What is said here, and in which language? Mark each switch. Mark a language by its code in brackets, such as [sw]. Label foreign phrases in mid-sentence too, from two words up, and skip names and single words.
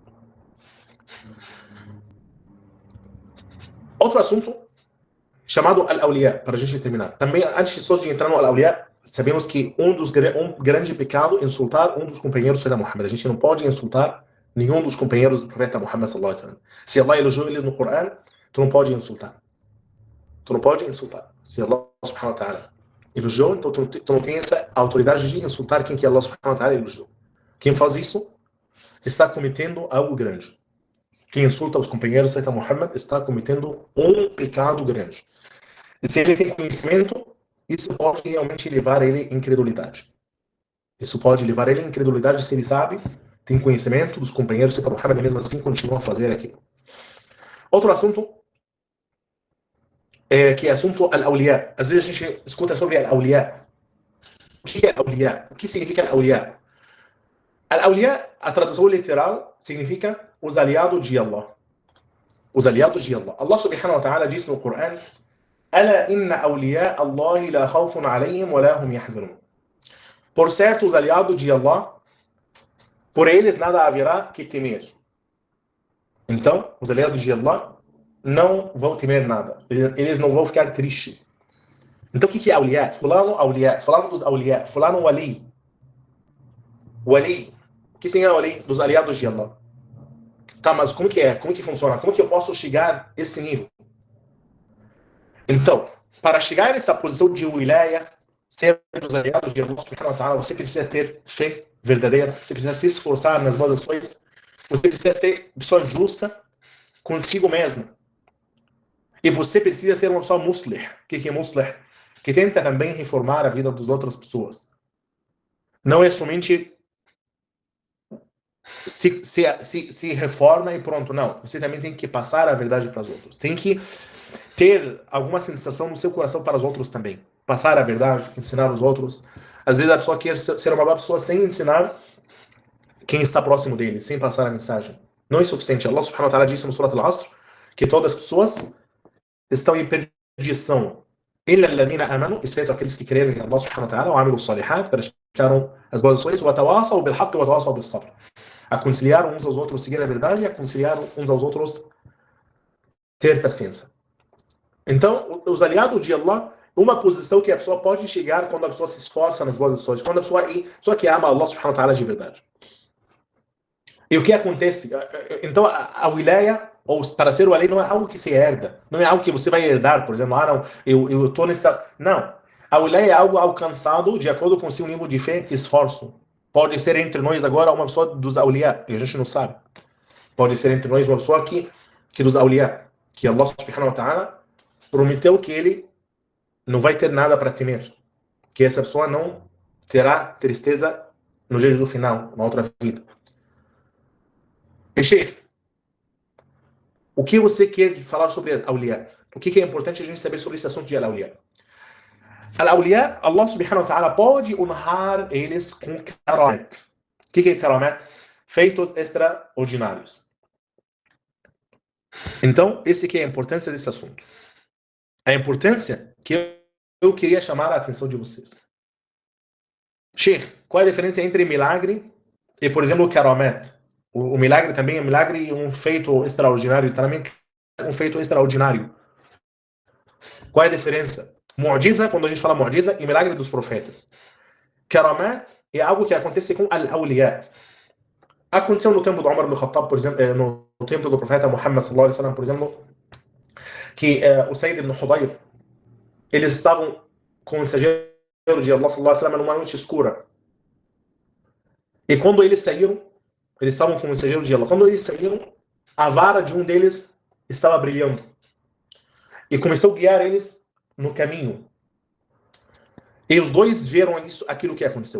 [pt] Outro assunto chamado Al-Awliya, para a gente terminar. Também, antes só de entrar no Al-Awliya, sabemos que um grande pecado é insultar um dos companheiros do profeta Muhammad. A gente não pode insultar nenhum dos companheiros do profeta Muhammad [ar] صلى الله عليه وسلم. [pt] Se Allah elogiou eles no Coran, tu não pode insultar. Tu não pode insultar. Se [ar] الله سبحانه وتعالى [pt] elogiou, então tu não tem essa autoridade de insultar quem que [ar] الله سبحانه وتعالى [pt] elogiou. Quem faz isso está cometendo algo grande. Quem insulta os companheiros do profeta Muhammad está cometendo um pecado grande. E se ele tem conhecimento, isso pode realmente levar ele à incredulidade. Isso pode levar ele à incredulidade se ele sabe, tem conhecimento dos companheiros do profeta Muhammad e mesmo assim continua a fazer aquilo. Outro assunto que é assunto Al-Awliya. Às vezes a gente escuta sobre Al-Awliya. O que é Al-Awliya? O que significa Al-Awliya? Al-Awliya, a tradução literal, significa os aliados de Allah. Os aliados de Allah. [ar] الله سبحانه وتعالى [pt] diz no Coran: [ar] ألا إن أولياء الله لا خوف عليهم ولا هم يحزنون. [pt] Por certo, os aliados de Allah, por eles nada haverá que temer. Então, os aliados de Allah não vão temer nada. Eles não vão ficar tristes. Então, o que é awliya? Fulano awliya. Fulano dos awliya. Fulano wali. Wali. O que significa wali? Dos aliados de Allah. Tá, mas como que é? Como que funciona? Como que eu posso chegar a esse nível? Então, para chegar a essa posição de wilaya, ser dos aliados de [ar] الله سبحانه وتعالى, [pt] você precisa ter fé verdadeira, você precisa se esforçar nas boas ações, você precisa ser pessoa justa consigo mesmo. E você precisa ser uma pessoa muslih. O que é muslih? Que tenta também reformar a vida das outras pessoas. Não é somente se reforma e pronto, não. Você também tem que passar a verdade para os outros. Tem que ter alguma sensação no seu coração para os outros também. Passar a verdade, ensinar os outros. Às vezes a pessoa quer ser uma boa pessoa sem ensinar quem está próximo dele, sem passar a mensagem. Não é suficiente. [ar] الله سبحانه وتعالى [pt] disse no Surat Al-Asr que todas as pessoas estão em perdição. [ar] إلا الذين آمنوا, [pt] exceto aqueles que creram em [ar] الله سبحانه وتعالى, وعملوا الصالحات, [pt] praticaram as boas ações, [ar] وتواصوا بالحق وتواصوا بالصبر. [pt] Aconselharam uns aos outros seguir a verdade e aconselharam uns aos outros ter paciência. Então, os aliados de Allah, uma posição que a pessoa pode chegar quando a pessoa se esforça nas boas ações, quando a pessoa que ama [ar] الله سبحانه وتعالى [pt] de verdade. E o que acontece? Então, a wilaya, ou para ser o ali, não é algo que se herda, não é algo que você vai herdar, por exemplo, não, eu estou nessa... Não. A wilaya é algo alcançado de acordo com o seu nível de fé e esforço. Pode ser entre nós agora uma pessoa dos awliya, e a gente não sabe. Pode ser entre nós uma pessoa que dos awliya, que [ar] الله سبحانه وتعالى [pt] prometeu que ele não vai ter nada para temer, que essa pessoa não terá tristeza no dia do final, na outra vida. E Sheikh, o que você quer falar sobre Awliya? O que é importante a gente saber sobre esse assunto de Awliya? Al-Awliya, [ar] الله سبحانه وتعالى [pt] pode honrar eles com karamat. O que é karamat? Feitos extraordinários. Então, esse que é a importância desse assunto. A importância que eu queria chamar a atenção de vocês. Sheikh, qual é a diferença entre milagre e, por exemplo, karamat? O milagre também é milagre e um feito extraordinário também é um feito extraordinário. Qual é a diferença? Mu'jiza, quando a gente fala mu'jiza, e milagre dos profetas. Karamat é algo que acontece com al-awliya. Aconteceu no tempo do Umar ibn Khattab, por exemplo, no tempo do profeta Muhammad [ar] صلى الله عليه وسلم, [pt] por exemplo, que o Sayyid ibn Hudayr, eles estavam com o mensageiro de Allah [ar] صلى الله عليه وسلم [pt] numa noite escura. E quando eles saíram, eles estavam com o mensageiro de Allah. Quando eles saíram, a vara de um deles estava brilhando. E começou a guiar eles no caminho. E os dois viram aquilo que aconteceu.